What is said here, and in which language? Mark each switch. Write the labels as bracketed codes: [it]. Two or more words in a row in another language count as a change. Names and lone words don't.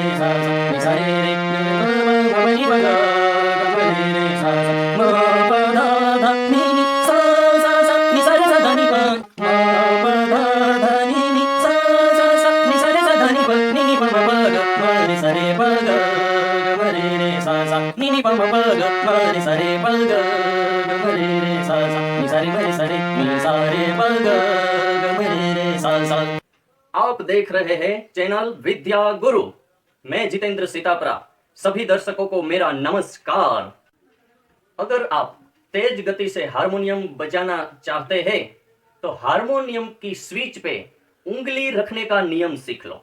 [hi] सा सा नि सा रे रे ग ग प म प नि प ग ग म रे रे सा सा म प ध ध नि नि सा सा सा नि सा रे सा ध नि प म प ध ध नि नि सा सा सा नि सा रे सा ध नि प नि नि प म प ग म रे सा रे प ग ग म रे रे सा सा नि नि प म प ग म रे सा रे प ग ग म रे रे सा सा नि सा रे म रे सा रे नि सा रे प ग ग म रे रे सा सा। आप देख रहे हैं चैनल विद्या गुरु। मैं जितेंद्र सीतापरा। सभी दर्शकों को मेरा नमस्कार। अगर आप तेज गति से हारमोनियम बजाना चाहते हैं तो हारमोनियम की स्विच पे उंगली रखने का नियम सीख लो।